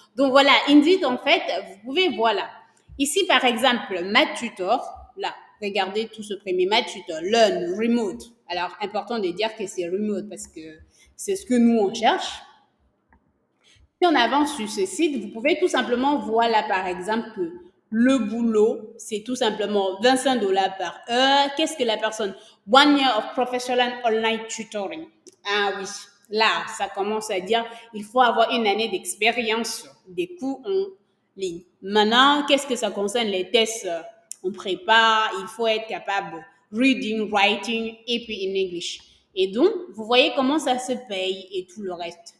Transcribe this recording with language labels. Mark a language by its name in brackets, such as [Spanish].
[French] Donc voilà, Indeed, en fait, vous pouvez, voilà. Ici, par exemple, Math Tutor, là, regardez tout ce premier Math Tutor, Learn, Remote. Alors, important de dire que c'est remote parce que c'est ce que nous, on cherche. Si on avance sur ce site, vous pouvez tout simplement voir là, par exemple, que le boulot, c'est tout simplement 25 dollars par heure. Qu'est-ce que la personne? [English] 1 year of professional online tutoring. [French] Ah oui, là, ça commence à dire, il faut avoir une année d'expérience des cours en ligne. Maintenant, qu'est-ce que ça concerne les tests? On prépare, il faut être capable [English] reading, writing [French] et puis [English] in English. [French] Et donc, vous voyez comment ça se paye et tout le reste.